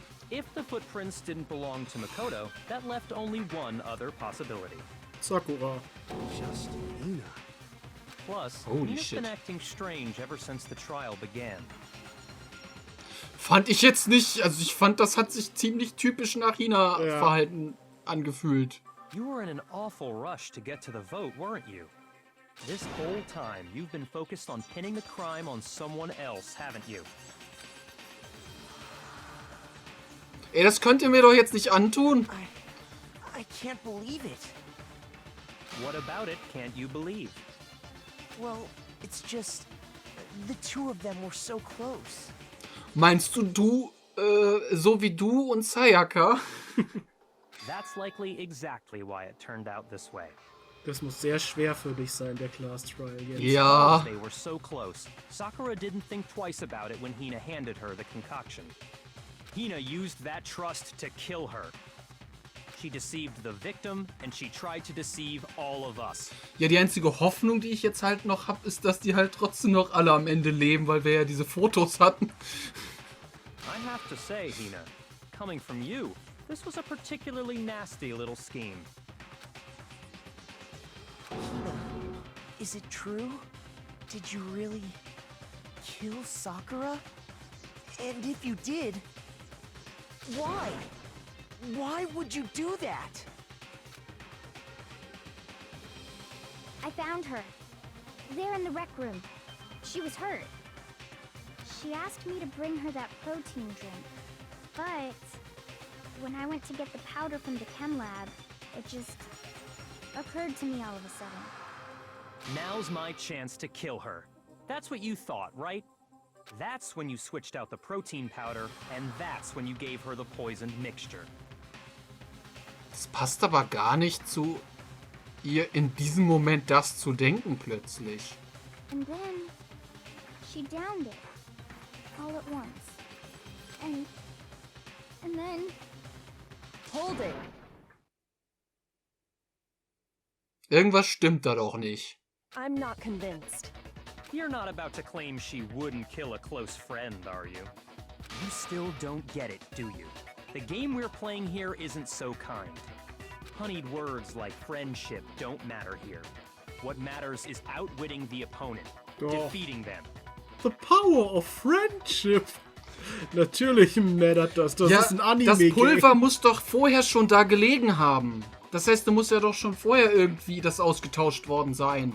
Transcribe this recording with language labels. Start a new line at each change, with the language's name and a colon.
English: If the footprints didn't belong to Makoto, that left only one other possibility. Sakura. Just Hina. Plus, Holy Hina's shit. been acting strange ever since the trial began.
German: Fand ich jetzt nicht. Also ich fand, das hat sich ziemlich typisch nach Hina-Verhalten angefühlt.
English: You were in an awful rush to get to the vote, weren't you? This whole time, you've been focused on pinning the crime on someone else, haven't you?
German: Ey, das könnt ihr mir doch jetzt nicht antun.
English: I can't believe it. What about it can't you believe? Well, it's just... The two of them were so close.
German: Meinst du, so wie du und Sayaka?
English: That's likely exactly why it turned out this way.
German: Das muss sehr schwer für dich sein, der Class Trial jetzt. Ja.
English: Because they were so close, Sakura didn't think twice about it when Hina handed her the concoction. Hina used that trust to kill her. She deceived the victim, and she tried to deceive all of us.
German: Ja, die einzige Hoffnung, die ich jetzt halt noch habe, ist, dass die halt trotzdem noch alle am Ende leben, weil wir ja diese Fotos hatten.
English: I have to say, Hina, coming from you, this was a particularly nasty little scheme. Hina, is it true? Did you really kill Sakura? And if you did, why? Why would you do that? I found her. There in the rec room. She was hurt. She asked me to bring her that protein drink. But when I went to get the powder from the chem lab, it just occurred to me all of a sudden. Now's my chance to kill her. That's what you thought, right? That's when you switched out the protein powder, and that's when you gave her the poisoned mixture.
German: Das passt aber gar nicht zu ihr in diesem Moment das zu denken plötzlich.
English: And then she downed it all at once. And then Hold it.
German: Irgendwas stimmt da doch nicht.
English: I'm not convinced. You're not about to claim she wouldn't kill a close friend, are you? You still don't get it, do you? The game we're playing here isn't so kind. Honeyed words like friendship don't matter here. What matters is outwitting the opponent, defeating them. The power of friendship.
German: Natürlich mattert das. Das Ja, ist ein Anime. das Pulver muss doch vorher schon da gelegen haben. Das heißt, da muss ja doch schon vorher irgendwie das ausgetauscht worden sein.